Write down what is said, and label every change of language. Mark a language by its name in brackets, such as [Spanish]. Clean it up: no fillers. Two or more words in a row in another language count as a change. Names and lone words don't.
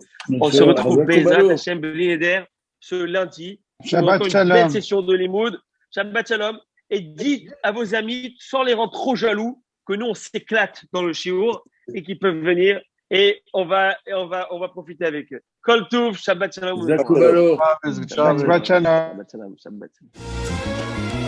[French] On se retrouve [Hebrew] בעזרת השם בלי נדר [French] ce lundi. Shabbat pour Shalom. Une belle session de Limoud. [Hebrew] שבת שלום. [French] Et dites à vos amis, sans les rendre trop jaloux, que nous, on s'éclate dans le shiur et qu'ils peuvent venir. Et on va profiter avec eux. [Hebrew] כל טוב, שבת שלום. Zakubalo. שבת שלום. שבת שלום.